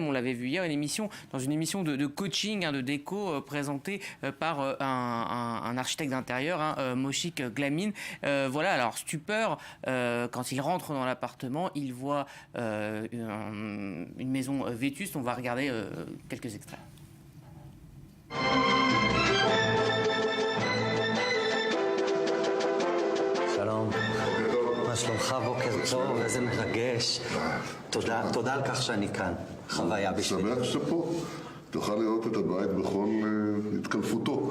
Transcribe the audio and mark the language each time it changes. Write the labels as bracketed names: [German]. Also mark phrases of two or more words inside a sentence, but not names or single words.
[French] On l'avait vu hier, dans une émission de coaching, de déco, présentée par un architecte d'intérieur, Moshik Glamin. Voilà, alors stupeur, quand il rentre dans l'appartement, il voit une maison vétuste. On va regarder quelques extraits. [Hebrew] שלום, מה שלומך? בוקר טוב, איזה מרגש. תודה על כך שאני כאן. חוויה בשבילי. שמח שאתה פה. תוכל לראות את הבית בכל התקלפותו.